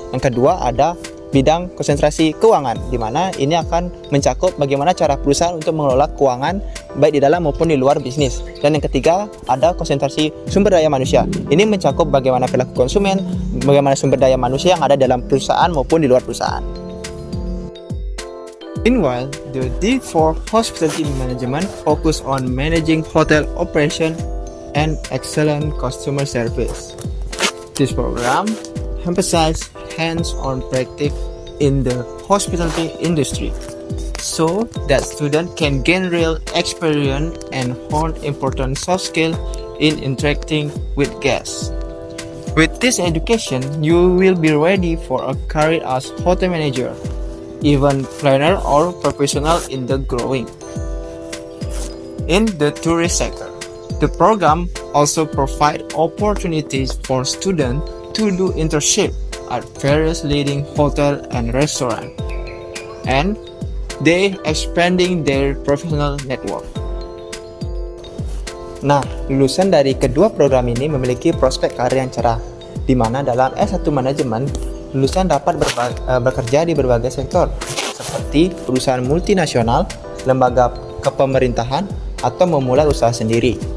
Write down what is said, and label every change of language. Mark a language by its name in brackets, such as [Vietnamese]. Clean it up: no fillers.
[Indonesian] Yang kedua, ada bidang konsentrasi keuangan, di mana ini akan mencakup bagaimana cara perusahaan untuk mengelola keuangan baik di dalam maupun di luar bisnis. Dan yang ketiga, ada konsentrasi sumber daya manusia. Ini mencakup bagaimana perilaku konsumen, bagaimana sumber daya manusia yang ada dalam perusahaan maupun di luar perusahaan. [English] Meanwhile, the D4 Hospitality Management focus on managing hotel operation and excellent customer service. This program emphasizes hands-on practice in the hospitality industry, so that students can gain real experience and hone important soft skills in interacting with guests. With this education, you will be ready for a career as hotel manager, event planner, or professional in the growing in the tourist sector. The program also provides opportunities for students to do internship at various leading hotel and restaurant, and they expanding their professional network. [Indonesian] Nah, lulusan dari kedua program ini memiliki prospek karir yang cerah, di mana dalam S1 Manajemen, lulusan dapat bekerja di berbagai sektor, seperti perusahaan multinasional, lembaga kepemerintahan, atau memulai usaha sendiri.